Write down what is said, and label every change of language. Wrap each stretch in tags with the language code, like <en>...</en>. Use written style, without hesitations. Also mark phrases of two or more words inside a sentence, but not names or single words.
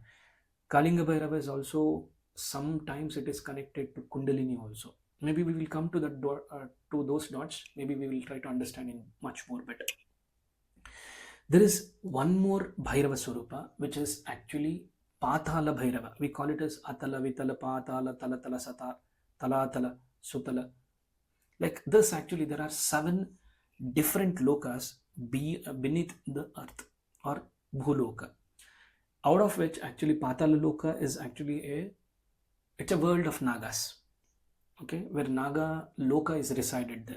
<en>Kalinga Bhairava is also, sometimes it is connected to Kundalini also. Maybe we will come to that to those dots. Maybe we will try to understand in much more better. There is one more Bhairava Swarupa, which is actually Patala Bhairava. We call it as Atala, Vitala, Patala, Tala, Tala, Sata, Tala, Tala, Sutala. Like this, actually, there are 7 different lokas beneath the earth or Bhuloka. Out of which, actually, Patala Loka is actually it's a world of Nagas. Okay, where Naga Loka is resided there.</en>